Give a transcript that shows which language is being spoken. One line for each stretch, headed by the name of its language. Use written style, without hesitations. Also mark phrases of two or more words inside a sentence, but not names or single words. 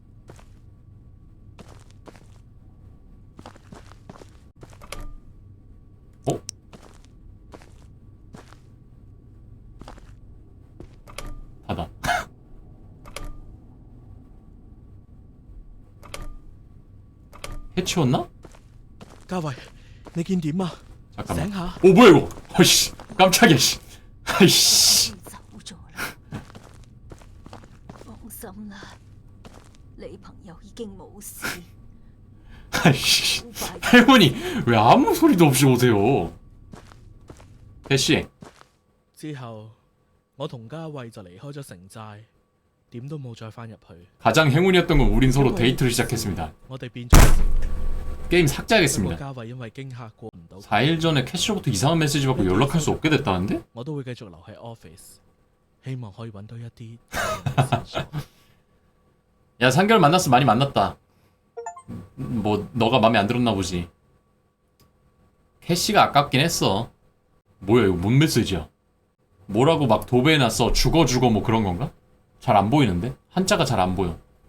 Korean: 닫아. 해치웠나?
Cantonese: 嘉慧，你見點啊？
Korean: 잠깐만.
Cantonese: 醒下。
Korean: 뭐야 이거? 아이씨, 깜짝이야. 씨. 아이씨.
Cantonese: 走咗啦，放心啦，你朋友已經冇事。
Korean: 아이씨. 할머니 왜 아무 소리도 없이 오세요? 대씨.
Cantonese: 之後，我同嘉慧就離開咗城寨，點都冇再翻入去。
Korean: 가장 행운이었던 건 우린 서로 데이트를 시작했습니다.
Cantonese: 我哋變咗。
Korean: 게임
Cantonese: 不過
Korean: 삭제하겠습니다.
Cantonese: 嘉慧因為驚嚇過唔到，
Korean: 4일 전에 캐시로부터 이상한 메시지 받고 연락할 수 없게 됐다는데?
Cantonese: 我都會繼續留喺 office，希望可以揾到一啲線索。
Korean: 야, 3개월 만났어. 많이 만났다. 뭐 너가 마음에 안 들었나 보지. 캐시가 아깝긴 했어. 뭐야 이거 뭔 메시지야? 뭐라고 막 도배해놨어. 죽어 뭐 그런 건가? 잘 안 보이는데? 한자가 잘 안 보여.